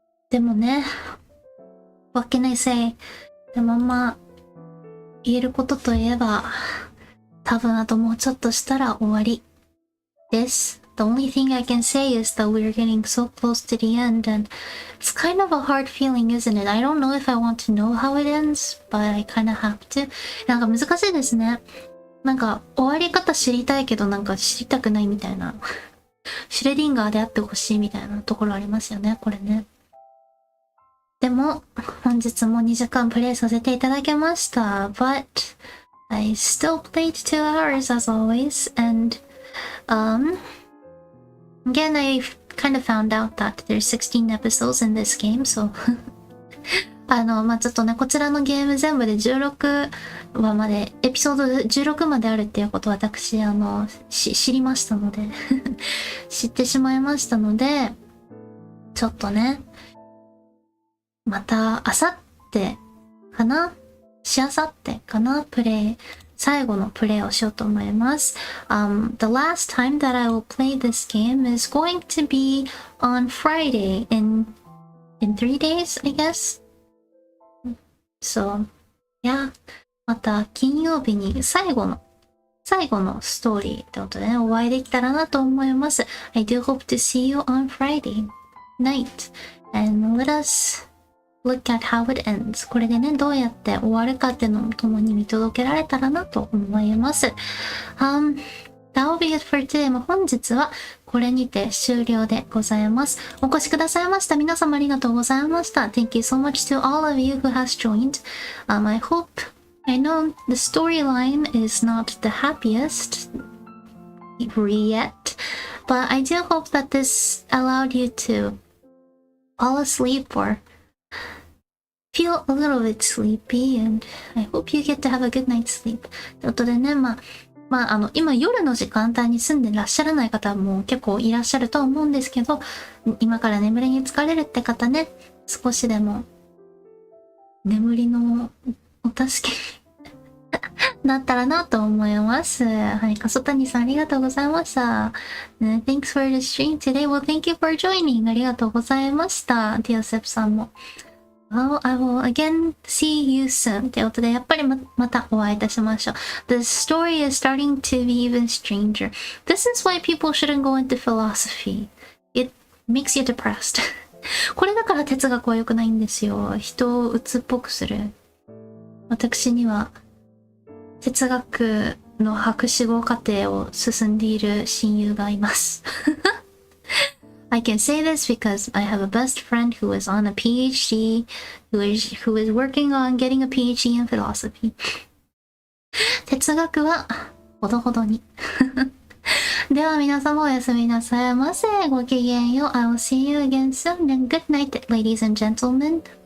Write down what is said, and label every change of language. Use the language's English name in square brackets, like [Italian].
[Japanese] でもね、 [English] What can I say? [Japanese] でもまあ、言えることといえば、多分あともうちょっとしたら終わりです。 [English] The only thing I can say is that we're getting so close to the end, and it's kind of a hard feeling, isn't it? I don't know if I want to know how it ends, but I kind of have to. [Japanese] なんか難しいですね。なんか終わり方知りたいけどなんか知りたくないみたいな。シュレディンガーであってほしいみたいなところありますよね、これね。でも、本日も2時間プレイさせていただきました。 [English] But, I still played 2 hours as always, and, again, I kind of found out that there's 16 episodes in this game, so [Japanese] まあ、ちょっとね、こちらのゲーム全部で16話まで、エピソード16まであるっていうことを私、知りましたので知ってしまいましたので、ちょっとね、また、あさってかな？しあさってかな？最後のプレイをしようと思います。 [English] The last time that I will play this game is going to be on Friday in 3 days, I guess. So, yeah. [Japanese] また金曜日に最後のストーリーってことでね、お会いできたらなと思います。 [English] I do hope to see you on Friday night. And let us look at how it ends. [Japanese] これでね、どうやって終わるかっていうのも共に見届けられたらなと思います。 [English] That will be it for today. [Japanese] 本日はこれにて終了でございます。お越しくださいました皆様ありがとうございました。 [English] Thank you so much to all of you who has joined. I know the storyline is not the happiest yet, but I do hope that this allowed you to fall asleep or feel a little bit sleepy, and I hope you get to have a good night's sleep. [Japanese] ということでね、今夜の時間帯に住んでらっしゃらない方も結構いらっしゃると思うんですけど、今から眠りに疲れるって方ね、少しでも眠りのお助けになったらなと思います。はい、かそたにさんありがとうございました。 [English] Thanks for the stream today. Well, thank you for joining. [Japanese] ありがとうございました。ティアセプさんも。 [English] Well, I will again see you soon. [Japanese] ということで、やっぱりまたお会いいたしましょう。 [English] The story is starting to be even stranger. This is why people shouldn't go into philosophy. It makes you depressed. [Japanese] これだから哲学は良くないんですよ。人を鬱っぽくする。私には哲学の博士号課程を進んでいる親友がいます。 [English] I can say this because I have a best friend who is on a PhD, who is working on getting a PhD in philosophy. [Japanese] 哲学はほどほどに。では皆様おやすみなさいませ。ごきげんよう。 [English] I will see you again soon and good night, ladies and gentlemen.